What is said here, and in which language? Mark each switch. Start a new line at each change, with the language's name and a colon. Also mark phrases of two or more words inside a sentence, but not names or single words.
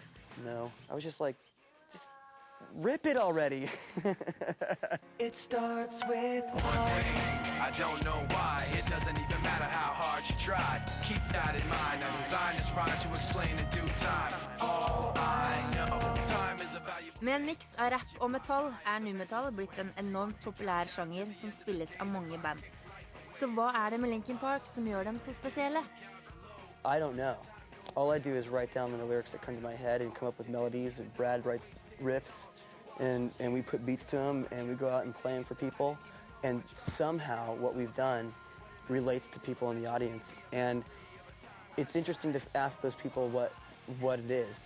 English: No, I was just just rip it already. It starts with one thing. I don't know why. It doesn't even matter how hard you try. Keep that in mind. I designed this rhyme to explain in due time. All I know, time is a valuable.
Norwegian: Med en mix av rap og metall nu-metall blitt en enormt populær sjanger som spilles av mange band. Så hva det med Linkin Park som gjør dem så spesielle?
English: I don't know. All I do is write down the lyrics that come to my head and come up with melodies, and Brad writes riffs, and we put beats to them, and we go out and play them for people, and somehow what we've done relates to people in the audience. And it's interesting to ask those people what it is.